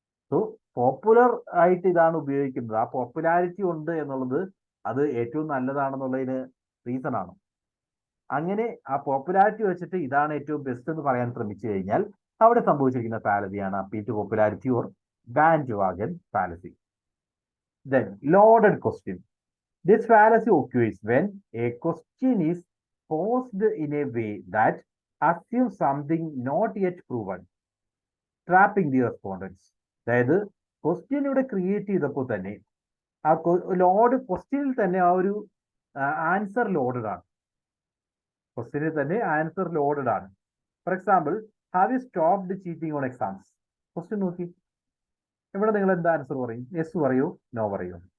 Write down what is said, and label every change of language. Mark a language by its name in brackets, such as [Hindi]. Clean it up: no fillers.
[Malayalam] So popular ആയിട്ട് ഇതാണ് ഉപയോഗിക്കുന്നത്, ആ പോപ്പുലാരിറ്റി ഉണ്ട് എന്നുള്ളത് അത് ഏറ്റവും നല്ലതാണെന്നുള്ളതിന് റീസൺ ആണ്. അങ്ങനെ ആ പോപ്പുലാരിറ്റി വെച്ചിട്ട് ഇതാണ് ഏറ്റവും ബെസ്റ്റ് എന്ന് പറയാൻ ശ്രമിച്ചു കഴിഞ്ഞാൽ അവിടെ സംഭവിച്ചിരിക്കുന്ന ഫാലസിയാണ് appeal to popularity or band wagon fallacy. [English] Then loaded question. This fallacy occurs when a question is posed in a way that assumes something not yet proven, trapping the respondents. [Malayalam] അതായത് question ഇവിടെ create ചെയ്തപ്പോൾ തന്നെ ആ ക്വസ്റ്റ്യനിൽ തന്നെ ആ ഒരു answer loaded ആണ്. ക്വസ്റ്റ്യനിൽ തന്നെ ആൻസർ ലോഡഡ് ആണ്. [English] For example, have you stopped cheating on exams? [Malayalam] Question നോക്കി, ഇവിടെ നിങ്ങൾ എന്താ ആൻസർ പറയും? യെസ് പറയൂ, നോ പറയൂ?